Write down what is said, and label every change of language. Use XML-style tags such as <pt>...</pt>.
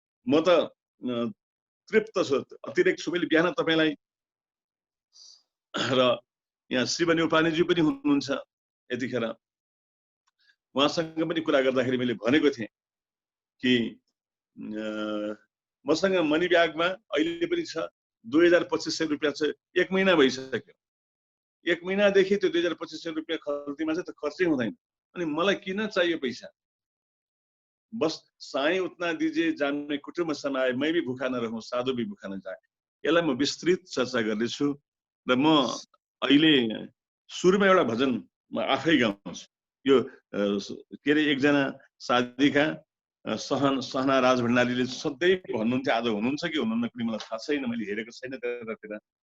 <ne>म त तृप्त छु, अतिरिक्त छु। मैले बिहान तपाईलाई र यहाँ शिवनी उपानेजी पनि हुनुहुन्छ यतिखेर, उहाँसँग पनि कुरा गर्दाखेरि मैले भनेको थिएँ कि मसँग मनी ब्यागमा अहिले पनि छ 2250 रुपैयाँ छ। 1 महिना भइसक्यो। 1 महिनादेखि त्यो 2250 रुपैयाँ खल्तीमा चाहिँ त खर्चै हुँदैन। अनि मलाई किन चाहियो पैसा?</ne> <hi>बस साईं उतना दीजिए जान में कुटुम्ब समाए, मैं भी भूखा न रहूं, साधु भी भूखा न जाए।</hi> <ne>यसलाई म विस्तृत चर्चा गर्दैछु र म अहिले सुरुमा एउटा भजन म आफै गाउँछु। यो के रे एकजना साधिका सहना राज भण्डारीले सधैँ भन्नुहुन्थ्यो, आज हुनुहुन्छ कि हुनुहुन्न कुनै मलाई थाहा छैन, मैले हेरेको छैन त्यतातिर।</ne>